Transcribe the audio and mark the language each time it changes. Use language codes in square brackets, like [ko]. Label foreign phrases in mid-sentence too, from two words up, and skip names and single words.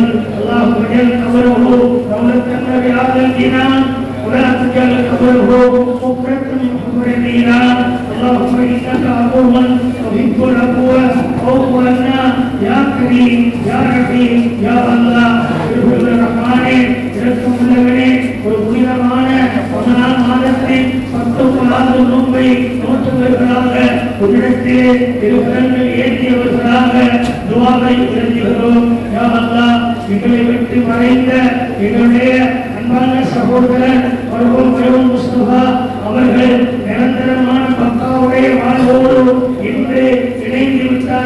[ar] اللهم اجعل قبره دولة بهذا الجنان ولا تجعل قبره حفرة من حفر النيران. اللهم انك عفو تحب العفو فاعف عنا يا كريم يا رحيم يا الله. [ta] ரஹ்மானே இரக்கம் உள்ளவனே, ஒரு புனிதமான ரமலான் மாதத்தை 10 நோன்பை நோற்றவர்களாக உன்னிடத்திலே திருக்கரங்கள் ஏற்றியவர்களாக துஆவை உயர்த்துகிறோம். [ar] يا الله, [ta] எங்களை விட்டு மறைந்த எங்களுடைய அன்பான சகோதரர் பயோன் முஸ்தபா அவர்கள் நிரந்தரமான பக்காவுடைய வாழ்வோடு இன்று இணைந்து விட்டார்.